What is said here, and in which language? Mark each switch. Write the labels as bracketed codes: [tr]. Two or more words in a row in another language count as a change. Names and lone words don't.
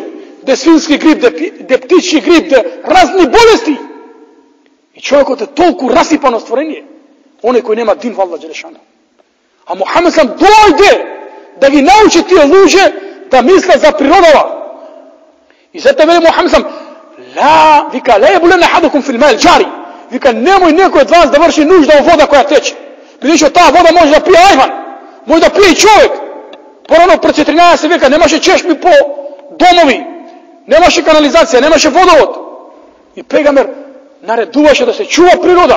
[mk] Де свински грип, де птички грип, де разни болести. И човекот е толку расипано створение. Оне кој нема дин во Аллах Джелешану. А Мухамед сам дојде да ги научи тие луѓе да мислат за природава. И затоа вели Мухамед сам, вика, [ar] لا يبولن أحدكم في الماء الجاري. [mk] Вика, немој некој од вас да врши нужда во вода која тече. Бидејќи таа вода може да пие ајван, може да пие и човек. Порано пред 14 века немаше чешми по домови, немаше канализација, немаше водовод. И пејгамбер наредуваше да се чува природа.